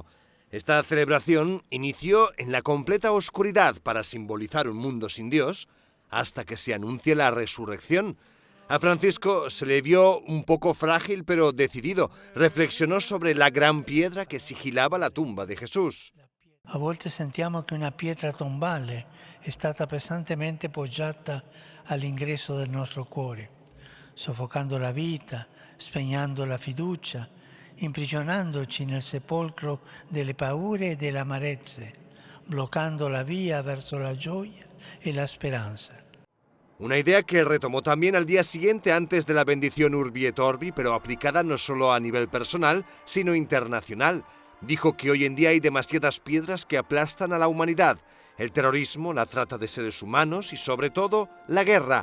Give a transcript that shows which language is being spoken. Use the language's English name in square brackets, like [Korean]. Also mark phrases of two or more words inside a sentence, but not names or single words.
[Spanish] Esta celebración inició en la completa oscuridad para simbolizar un mundo sin Dios, hasta que se anuncie la resurrección. A Francisco se le vio un poco frágil pero decidido. Reflexionó sobre la gran piedra que sigilaba la tumba de Jesús. [Italian] A volte sentiamo che una pietra tombale è stata pesantemente poggiata all'ingresso del nostro cuore, soffocando la vita, spegnendo la fiducia, imprigionandoci nel sepolcro delle paure e delle amarezze, bloccando la via verso la gioia e la speranza. [Spanish] Una idea que retomó también al día siguiente antes de la bendición [Latin] Urbi et Orbi, [Spanish] pero aplicada no solo a nivel personal, sino internacional. Dijo que hoy en día hay demasiadas piedras que aplastan a la humanidad: el terrorismo, la trata de seres humanos y, sobre todo, la guerra.